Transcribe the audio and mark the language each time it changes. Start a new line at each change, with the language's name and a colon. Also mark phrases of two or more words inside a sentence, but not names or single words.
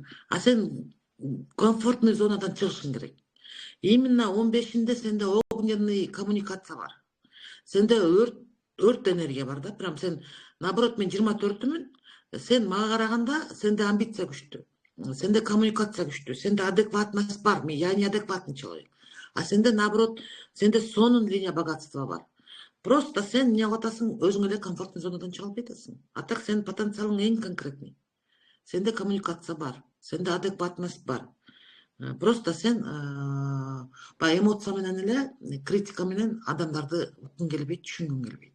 Kyrgyz: А сен комфортный зонадан чыгышың керек. Именно 15-inde сенде огненный коммуникация бар. Сенде өрт энергия бар да. Прям сен, наоборот, мен 24-түмүн. Сен мага караганда сенде амбиция күчтүү. Сенде коммуникация күчтүү. Сенде адекватность бар.
Russian: Я не адекватный человек.
Kyrgyz: А сенде, наоборот, сенде сонун
Russian: линия богатства
Kyrgyz: бар. Просто сен эмне кылып атасың? Өзүң эле комфортный зонадан чыга албай атасың. А так сенин потенциалың эң конкретный. Сенде коммуникация бар. Сенде адекватность бар. Просто сен эмоция менен эле, критика менен адамдарды уккуң келбейт, түшүнгүң келбейт.